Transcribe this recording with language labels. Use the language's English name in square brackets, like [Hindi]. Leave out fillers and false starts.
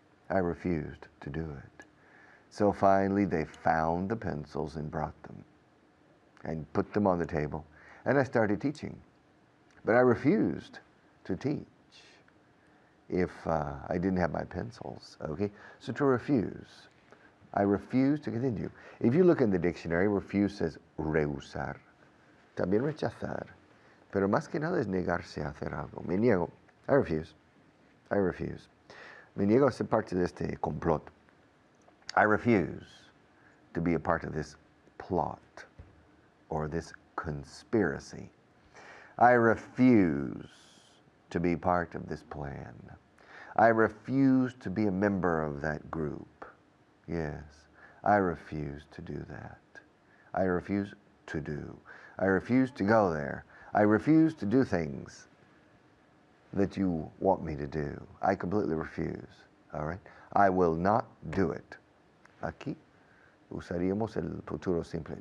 [English] I refused to do it. So finally they found the pencils and brought them and put them on the table. And I started teaching. But I refused to teach if I didn't have my pencils, okay? So to refuse, I refuse to continue. If you look in the dictionary, refuse says [Spanish] rehusar, también rechazar, pero más que nada es negarse a hacer algo. Me niego, [English] I refuse, I refuse. [Spanish] Me niego a ser parte de este complot. [English] I refuse to be a part of this plot or this conspiracy. I refuse to be part of this plan. I refuse to be a member of that group. Yes, I refuse to do that. I refuse to do. I refuse to go there. I refuse to do things that you want me to do. I completely refuse, all right? I will not do it. [Spanish] Aquí usaríamos el futuro simple.